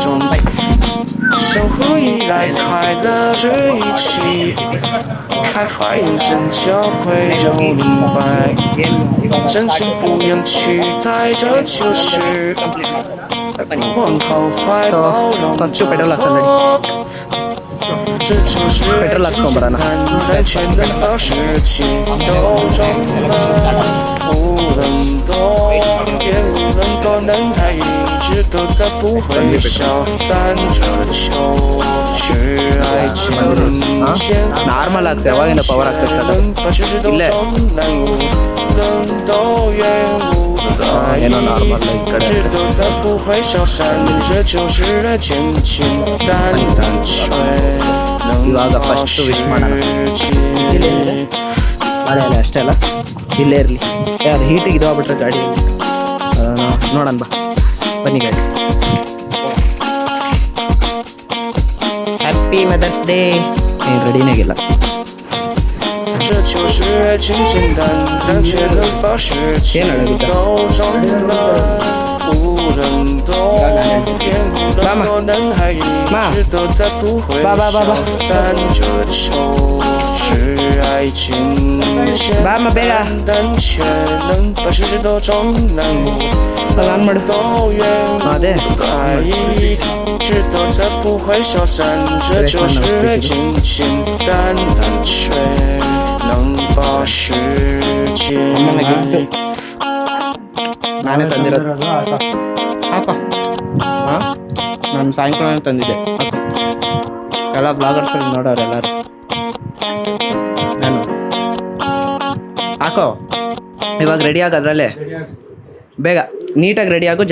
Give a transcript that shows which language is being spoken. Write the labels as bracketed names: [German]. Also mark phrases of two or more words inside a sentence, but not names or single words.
[Chinese] 相互依赖，快乐着一起，开花眼神交汇就明白，真心不言取代，这就是不往后怀抱容着错，这就是爱简简单单，却能把世界都装满。无论多远，无论多难，还一直都在不会消散。这就是爱简简 [Kannada] ನಾರ್ಮಲ್ ಆಗ್ತದೆ, ಯಾವಾಗಿಂದ ಪವರ್ ಆಗ್ತದೆ. [Chinese] 能把世界都装满。无论多远，无论多爱一直都在不会消散。这就是爱简简单单，却能把世界。 [Kannada] ಮಳೆ ಅಲ್ಲ ಅಷ್ಟೇ ಅಲ್ಲ, ಇಲ್ಲೇ ಇರಲಿ. ಯಾರು ಹೀಟಿಗೆ ಇದು ಆಗ್ಬಿಟ್ರೆ ಗಾಡಿ ನೋಡೋಣ ಬಾ, ಬನ್ನಿ ಗಾಡಿ. ಹ್ಯಾಪಿ ಮದರ್ಸ್ ಡೇ. ಏನು ರೆಡಿನಾಗಿಲ್ಲ. [Chinese] 这就是爱简简单单，却能把世界都装满。无论多远，无论多难，还一直都在不会消散。这就是爱简简单单，却能把世界都装满。无论多远，无论多爱一直都在不会消散。这就是爱简简单单，却能把世界。 [Kannada] ನಾನೇ ತಂದಿರೋದು. ಹಾಕೋ. ಹಾಂ, ನಾನು ಸಾಯಂಕಾಲ ತಂದಿದ್ದೆ. ಹಾಕೋ. ಎಲ್ಲ ಬ್ಲಾಗರ್ಸಲ್ಲಿ ನೋಡೋರು ಎಲ್ಲರೂ. ನಾನು ಹಾಕೋ. ಇವಾಗ ರೆಡಿ ಆಗೋದ್ರಲ್ಲೇ ಬೇಗ ನೀಟಾಗಿ ರೆಡಿ ಆಗು.